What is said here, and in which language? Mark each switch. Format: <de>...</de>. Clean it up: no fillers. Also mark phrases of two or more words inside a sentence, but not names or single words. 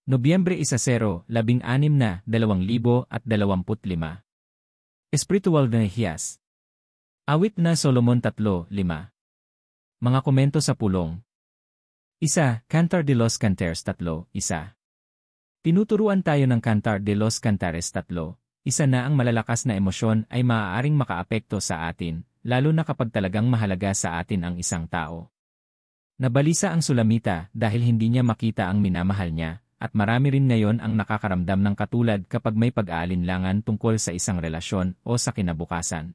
<tl>Nobyembre 10, 16 na 2025. Espiritual na hiyas. Awit na Solomon 3:5. Mga komento sa pulong. 1. Cantar de los Cantares 3:1. Tinuturuan tayo ng Cantar de los Cantares 3. Isa na ang malalakas na emosyon ay maaaring makaapekto sa atin, lalo na kapag talagang mahalaga sa atin ang isang tao. Nabalisa ang Sulamita dahil hindi niya makita ang minamahal niya, at marami rin ngayon ang nakakaramdam ng katulad kapag may pag-aalinlangan tungkol sa isang relasyon o sa kinabukasan.</tl>